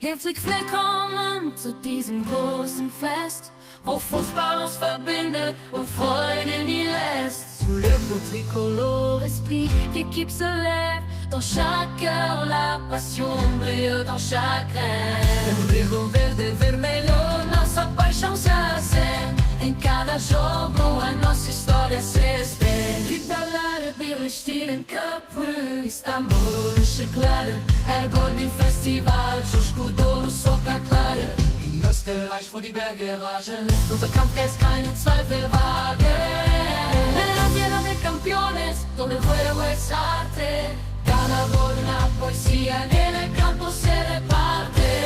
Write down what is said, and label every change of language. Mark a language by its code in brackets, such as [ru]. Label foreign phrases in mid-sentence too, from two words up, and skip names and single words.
[de] Herzlich willkommen zu diesem großen Fest, wo Fußball uns verbindet und Freude nie lässt. [fr] Sous le beau tricolore esprit, l'équipe se lève. Dans chaque cœur, la passion brille dans chaque rêve. [pt] O brilho verde e vermelho, nossa paixão se acende. Em cada jogo, a nossa história se estende. [tr] Vidalar, bir stilen köprü, İstanbul ışıkları. Her gol bir festival, coşku dolu sokakları. [de] In Österreich, wo die Berge ragen, unser Kampf lässt keinen Zweifel wagen. [es] En la tierra de campeones, donde el juego es arte. Cada gol una poesía, en el campo se reparte.